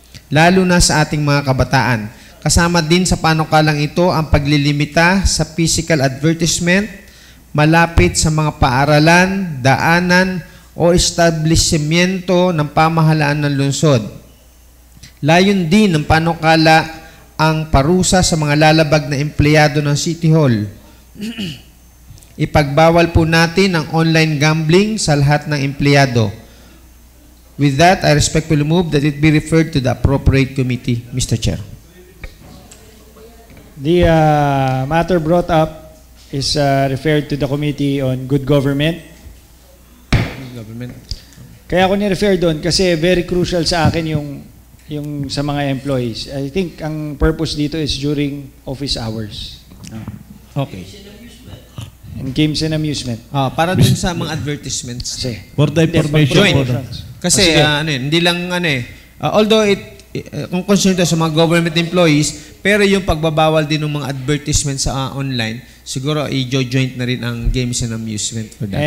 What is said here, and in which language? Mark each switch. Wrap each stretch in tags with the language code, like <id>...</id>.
<tl>Lalo na sa ating mga kabataan. Kasama din sa panukalang ito ang paglilimita sa physical advertisement malapit sa mga paaralan, daanan o establishmento ng pamahalaan ng lungsod. Layon din ng panukala ang parusa sa mga lalabag na empleyado ng City Hall. Ipagbawal po natin ang online gambling sa lahat ng empleyado.</tl> <en>With that, I respectfully move that it be referred to the appropriate committee, Mr. Chair. The matter brought up is referred to the Committee on Good Government.</en> <tl>Kaya ako ni-refer doon kasi very crucial sa akin yung sa mga employees.</tl> <en>I think</en> <tl>ang purpose dito is during office hours.</tl> <en>Okay. And games and amusement.</en> <tl>Para dun sa mga advertisements. Kasi,</tl> <en>For the information po.</en> <tl>Kasi hindi lang although kung concerned ito sa mga government employees, pero yung pagbabawal din ng mga advertisements sa online, siguro i-joint na rin ang games and amusement for that.</tl>